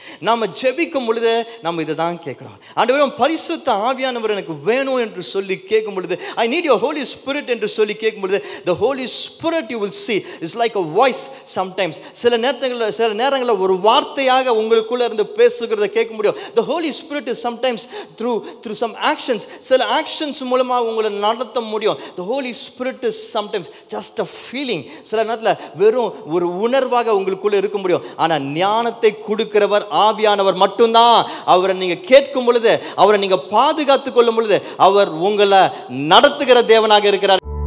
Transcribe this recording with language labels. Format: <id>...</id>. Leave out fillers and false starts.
<ta>நம்ம ஜெபிக்கும் பொழுது நம்ம இதை தான் கேட்குறோம். ஆண்டவரே பரிசுத்த ஆவியானவர் எனக்கு வேணும் என்று சொல்லி கேட்கும் பொழுது,</ta> <en>I need your holy spirit</en> <ta>என்று சொல்லி கேட்கும் பொழுது,</ta> <en>the holy spirit you will see is like a voice sometimes.</en> <ta>சில நேரங்களில் ஒரு வார்த்தையாக உங்களுக்குள்ள இருந்து பேசுகிறத கேட்க முடியும்.</ta> <en>the holy spirit is sometimes through some actions.</en> <ta>சில ஆக்ஷன்ஸ் மூலமாக உங்களை நடத்த முடியும்.</ta> <en>the holy spirit is sometimes just a feeling.</en> <ta>சில நேரத்தில் வெறும் ஒரு உணர்வாக உங்களுக்குள்ள இருக்க முடியும். ஆனால் ஞானத்தை கொடுக்கிறவர் ஆவியானவர் மட்டும்தான். அவரை நீங்க கேட்கும் பொழுது, அவரை நீங்க பாதுகாத்துக் கொள்ளும் பொழுது, அவர் உங்களை நடத்துகிற தேவனாக இருக்கிறார்.</ta>